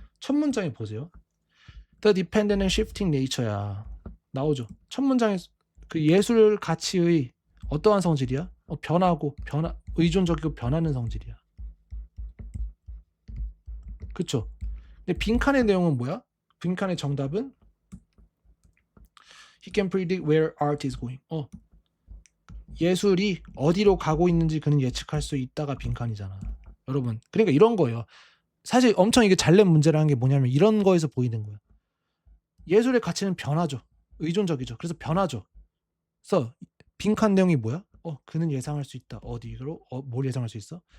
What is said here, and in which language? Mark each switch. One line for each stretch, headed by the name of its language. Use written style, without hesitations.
Korean: 첫 문장에 보세요.
English: The dependent and shifting nature
Korean: 야. 나오죠. 첫 문장에 그 예술 가치의 어떠한 성질이야? 의존적이고 변하는 성질이야. 그쵸? 근데 빈칸의 내용은 뭐야? 빈칸의 정답은
English: He can predict where art is going.
Korean: 예술이 어디로 가고 있는지 그는 예측할 수 있다가 빈칸이잖아. 여러분, 그러니까 이런 거예요. 사실 엄청 이게 잘 낸 문제라는 게 뭐냐면 이런 거에서 보이는 거예요. 예술의 가치는 변하죠. 의존적이죠. 그래서 변하죠. 그래서 빈칸 내용이 뭐야? 그는 예상할 수 있다. 어디로? 뭘 예상할 수 있어?